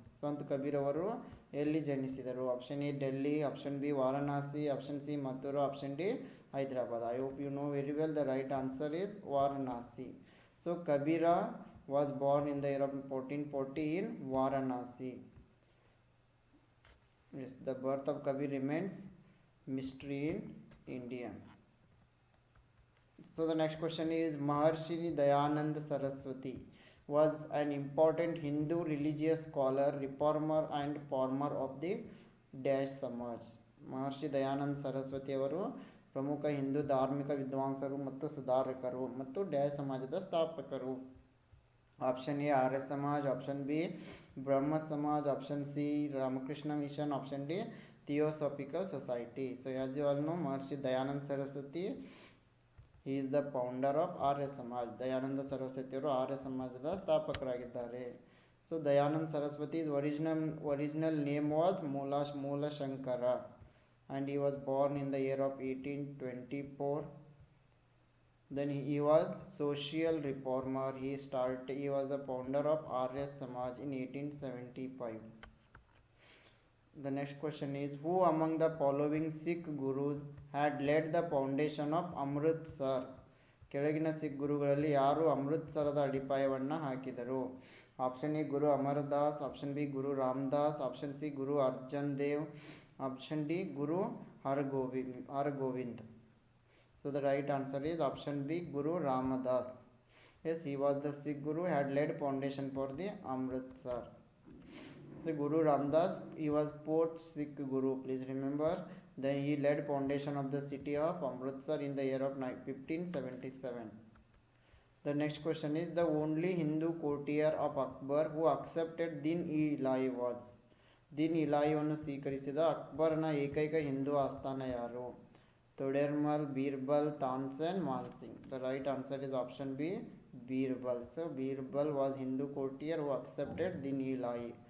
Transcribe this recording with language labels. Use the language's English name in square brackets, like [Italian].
[English] Sant Kabir [Kannada] ಅವರು ಎಲ್ಲಿ ಜನಿಸಿದರು? [English] Option A Delhi, option B Varanasi, option C Mathura, option D Hyderabad. I hope you know very well the right answer is Varanasi. So Kabira was born in the year of 1440 in Varanasi. Yes, the birth of Kabir remains mystery in India. So the next question is Maharshi Dayananda Saraswati was an important Hindu religious scholar, reformer and former of the Dash Samaj. [Kannada] ಮಹರ್ಷಿ ದಯಾನಂದ ಸರಸ್ವತಿ ಅವರು ಪ್ರಮುಖ ಹಿಂದೂ ಧಾರ್ಮಿಕ ವಿದ್ವಾಂಸರು ಮತ್ತು ಸುಧಾರಕರು ಮತ್ತು dash ಸಮಾಜದ ಸ್ಥಾಪಕರು. [English] Option A Arya Samaj, option B Brahmo Samaj, option C Ramakrishna mission, option D theosophical society. So as you all know Maharshi Dayananda Saraswati he is the founder of Arya Samaj. [Kannada] ದಯಾನಂದ ಸರಸ್ವತಿ ಅವರು ಆರ್ಯ ಸಮಾಜದ ಸ್ಥಾಪಕರಾಗಿದ್ದಾರೆ. [English] So Dayananda Saraswati original name was Moola Shankara and he was born in the year of 1824. Then he was social reformer. He was the founder of Arya Samaj in 1875. The next question is who among the following Sikh gurus had laid the foundation of Amritsar? [Kannada] ಕೆಳಗಿನ ಸಿಖ್ ಗುರುಗಳಲ್ಲಿ ಯಾರು ಅಮೃತ್ಸರದ ಅಡಿಪಾಯವನ್ನು ಹಾಕಿದರು? [English] Option A Guru Amardas, option B Guru Ramdas, option C Guru Arjan Dev, option D Guru Hargobind. So the right answer is option B, Guru Ramadas. Yes, he was the Sikh Guru, had laid foundation for the Amritsar. So Guru Ramdas, he was fourth Sikh Guru, please remember. Then he laid foundation of the city of Amritsar in the year of 1577. The next question is the only Hindu courtier of Akbar who accepted Din-e-Ilahi was. [Kannada] Din-e-Ilahiಯನ್ನು ಸ್ವೀಕರಿಸಿದ ಅಕ್ಬರ್ನ ಏಕೈಕ ಹಿಂದೂ ಆಸ್ಥಾನ ಯಾರು? [English] Todermal, Birbal, Tansen, Mansingh. The right answer is option B, Birbal. So Birbal was Hindu courtier who accepted Din-e-Ilahi.